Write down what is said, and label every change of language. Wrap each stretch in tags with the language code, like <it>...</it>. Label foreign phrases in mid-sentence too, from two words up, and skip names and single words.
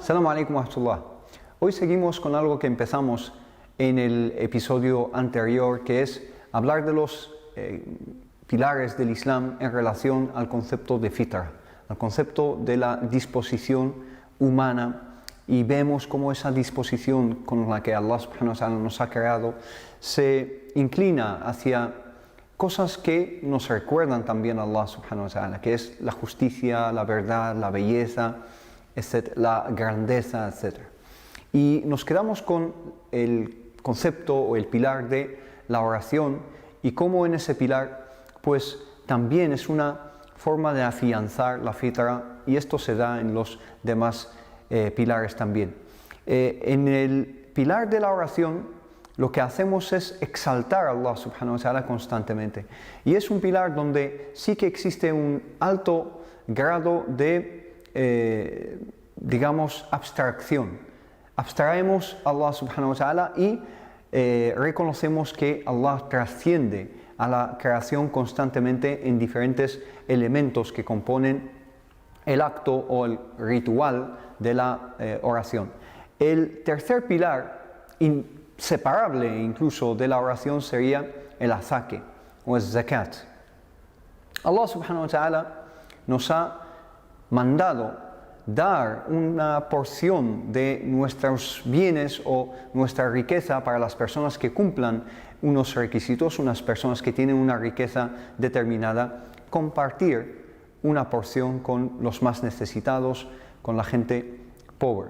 <ar>عليكم ورحمة الله.</ar> <es>Hoy seguimos con algo que empezamos en el episodio anterior, que es hablar de los pilares del Islam en relación al concepto de fitra, al concepto de la disposición humana, y vemos cómo esa disposición con la que Allah</es> <ar>سبحانه وتعالى</ar> <es>nos ha creado se inclina hacia cosas que nos recuerdan también a Allah</es> <ar>سبحانه وتعالى,</ar> <es>que es la justicia, la verdad, la belleza, etc., la grandeza, etc. Y nos quedamos con el concepto o el pilar de la oración y cómo en ese pilar pues también es una forma de afianzar la fitra, y esto se da en los demás pilares también. En el pilar de la oración lo que hacemos es exaltar a Allah</es> <ar>سبحانه وتعالى</ar> <es>constantemente, y es un pilar donde sí que existe un alto grado de digamos abstracción. Abstraemos a Allah</es> <ar>سبحانه وتعالى</ar> <es>y reconocemos que Allah trasciende a la creación constantemente en diferentes elementos que componen el acto o el ritual de la oración. El tercer pilar, inseparable incluso de la oración, sería el azaque o el zakat. Allah</es> <ar>سبحانه وتعالى</ar> <es>nos ha mandado dar una porción de nuestros bienes o nuestra riqueza para las personas que cumplan unos requisitos, unas personas que tienen una riqueza determinada, compartir una porción con los más necesitados, con la gente pobre.</es>